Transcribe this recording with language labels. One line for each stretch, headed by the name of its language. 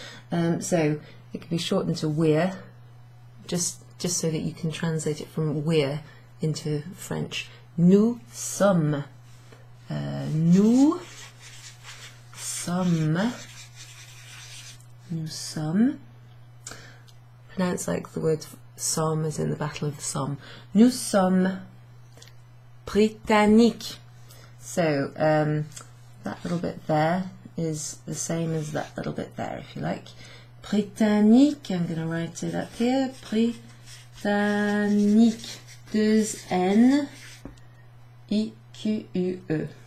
English: So it could be shortened to we're, just so that you can translate it from we're into French.
French: Nous sommes. Nous sommes. Nous sommes.
English: Pronounced like the word Somme as in the Battle of the Somme.
French: Nous sommes britanniques.
English: So that little bit there is the same as that little bit there, if you like. Britannique, I'm going to write it up here. Britannique. 2 N I Q U E.